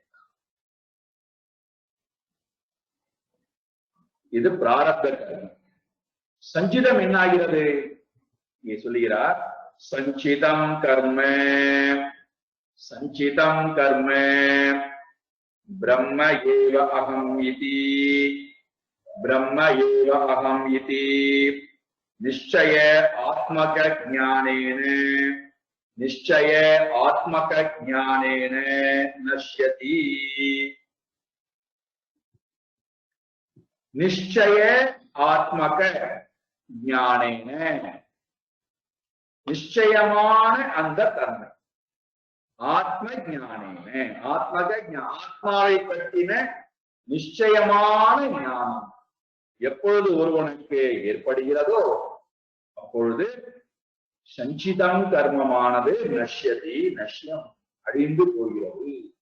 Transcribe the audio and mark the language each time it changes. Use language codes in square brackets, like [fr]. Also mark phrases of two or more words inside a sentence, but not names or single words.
[ta] இது பிராரப்த கர்மம். சஞ்சிதம் என்ன ஆகிறது? இங்கே சொல்லுகிறார், [sa] संचितं कर्म संचितं कर्म ब्रह्म एव अहम् इति ब्रह्म एव अहम् इति निश्चय आत्मक ज्ञानेन निश्चय आत्मक ज्ञानेन नश्यति. निश्चय आत्मक ज्ञानेन, [ta] நிச்சயமான அந்த தன்மை, [sa] आत्म ज्ञानेन, [ta] ஆத்மாவை பற்றின நிச்சயமான ஞானம் எப்பொழுது ஒருவனுக்கு ஏற்படுகிறதோ அப்பொழுது சஞ்சிதம் கர்மமானது நஷ்யதி, நஷ்யம் அழிந்து போகிறது.